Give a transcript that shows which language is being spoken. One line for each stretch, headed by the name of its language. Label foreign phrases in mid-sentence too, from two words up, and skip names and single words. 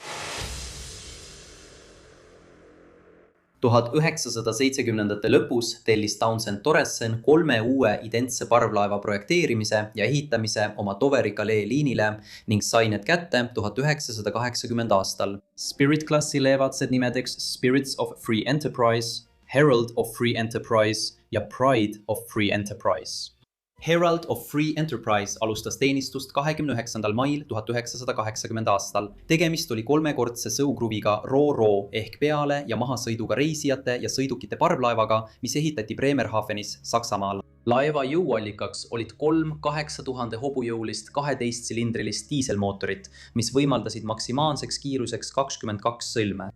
Estonian: 1970ndate lõpus tellis Townsend Torreson 3 uue identse parvlaeva projekteerimise ja ehitamise oma Doveri-Calais liinile ning sai need kätte 1980 aastal. Spirit-klassi leevatsed nimedeks Spirits of Free Enterprise, Herald of Free Enterprise ja Pride of Free Enterprise. Herald of Free Enterprise alustas teenistust 29. mail 1980 aastal. Tegemist oli 3-kordse sõukruviga Ro-Ro ehk peale ja mahasõiduga reisijate ja sõidukite parvlaevaga, mis ehitati Bremerhavenis, Saksamaal. Laeva jõuallikaks olid 3 8000 hobujõulist 12-silindrilist diiselmootorit, mis võimaldasid maksimaalseks kiiruseks 22 sõlme.